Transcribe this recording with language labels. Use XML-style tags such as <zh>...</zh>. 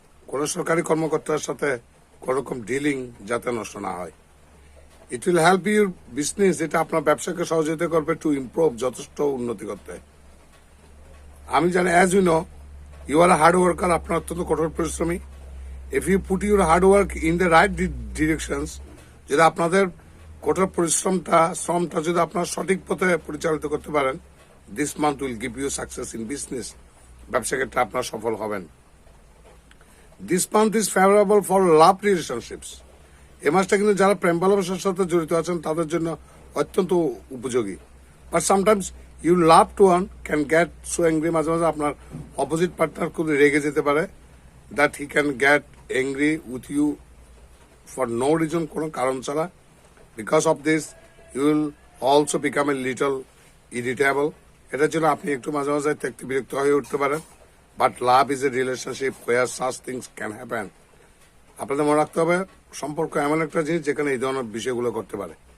<bn>কোনো সরকারি কর্মকর্তার সাথে কোনোরকম ডিলিং যাতে নষ্ট না হয়.</bn> <en>It will help your business.</en> <bn>এটা আপনার ব্যবসাকে সহযোগিতা করবে</bn> <en>to improve,</en> <bn>যথেষ্ট উন্নতি করতে. আমি জানি</bn> <en>As you know you are a hard worker.</en> <bn>আপনার অত্যন্ত কঠোর পরিশ্রমী.</bn> <en>if you put your hard work in the right directions,</en> <bn>যদি আপনাদের কঠোর শ্রমটা যদি আপনার সঠিক পথে পরিচালিত করতে পারেন,</bn> <en>this month will give you success in business.</en> <bn>ব্যবসা ক্ষেত্রে আপনার সফল হবেন.</bn> <en>this month is favorable for love relationships.</en> <bn>এই মাসটা কিন্তু যারা প্রেম ভালোবাসার সাথে জড়িত আছেন তাদের জন্য অত্যন্ত উপযোগী.</bn> <en>but sometimes you loved one can get so angry.</en> <bn>মাঝে মাঝে আপনার অপোজিট পার্টনার খুব রেগে যেতে পারে</bn> <en>that he can get angry with you for no reason,</en> <bn>কোনো কারণ ছাড়া.</bn> <en>because of this you will also become a little irritable.</en> <bn>এটার জন্য আপনি একটু মাঝে মাঝে দেখতে বিরক্ত হয়ে উঠতে পারেন.</bn> <en>but love is a relationship where such things can happen.</en> <bn>আপনাদের মনে রাখতে হবে সম্পর্ক এমন একটা জিনিস যেখানে এই ধরনের বিষয়গুলো করতে পারে.</bn>